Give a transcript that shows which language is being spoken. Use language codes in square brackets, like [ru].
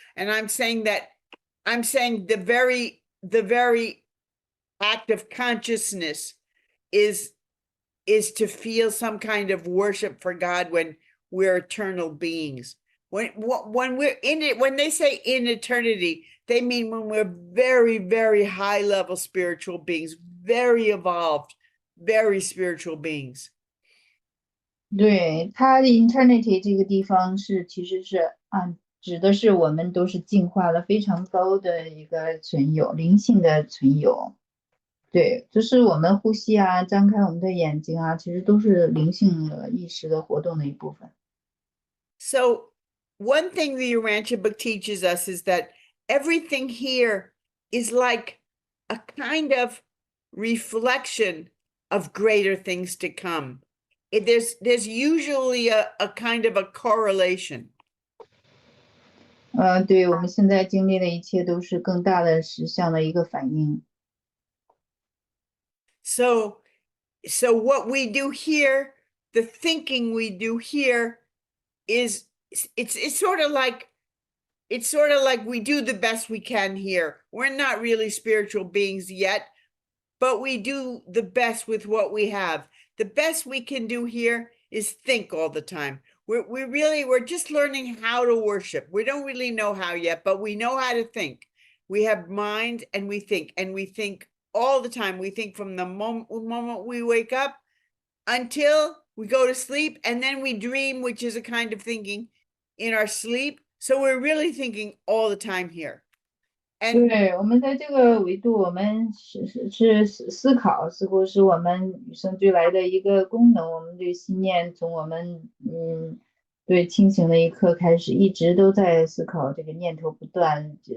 [en] And I'm saying the very act of consciousness is to feel some kind of worship for God when we're eternal beings. When we're in it, when they say in eternity, they mean when we're very, very high level spiritual beings, very evolved, very spiritual beings. [zh] 对，它的 eternity 这个地方其实是指的是我们都是进化了非常高的一个存有，灵性的存有。对，就是我们呼吸啊，张开我们的眼睛啊，其实都是灵性的意识的活动的一部分。 [en] So one thing the Urantia book teaches us is that everything here is like a kind of reflection of greater things to come. There's usually a kind of a correlation. [zh] 对，我们现在经历的一切都是更大的实相的一个反应。 [en] So what we do here, the thinking we do here is it's sort of like we do the best we can here. We're not really spiritual beings yet, but we do the best with what we have. The best we can do here is think all the time. We're just learning how to worship. We don't really know how yet, but we know how to think. We have mind and we think all the time. We think from the moment we wake up until we go to sleep, and then we dream, which is a kind of thinking in our sleep. So we're really thinking all the time here. And [zh] 对，我们在这个维度，我们是思考，似乎是我们与生俱来的一个功能。我们对信念，从我们对清醒的一刻开始，一直都在思考，这个念头不断。